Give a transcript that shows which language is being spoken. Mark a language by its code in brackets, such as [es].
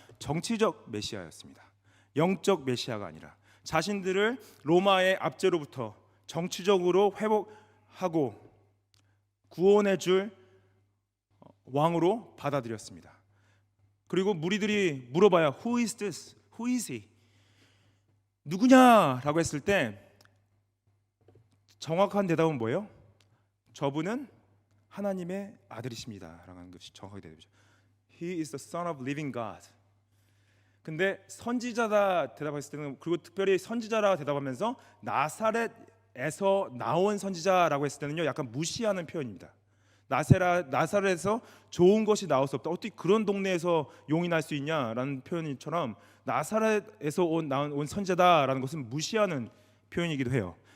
[ko] 정치적 메시아였습니다. 영적 메시아가 아니라 자신들을 로마의 압제로부터 정치적으로 회복하고 구원해 줄 왕으로 받아들였습니다. 그리고 무리들이 물어봐요. [en] Who is this? Who is he? [ko] 누구냐라고 했을 때 정확한 대답은 뭐예요? 저분은 하나님의 아들이십니다 라는 것이 정확하게 대답이죠. [en] He is the son of living God. [ko] 근데 선지자다 대답했을 때는, 그리고 특별히 선지자라 대답하면서 나사렛에서 나온 선지자라고 했을 때는요 약간 무시하는 표현입니다. 나사렛에서 좋은 것이 나올 수 없다. 어떻게 그런 동네에서 용이 날 수 있냐라는 표현처럼 나사렛에서 온 선지자다라는 것은 무시하는 표현이기도 해요.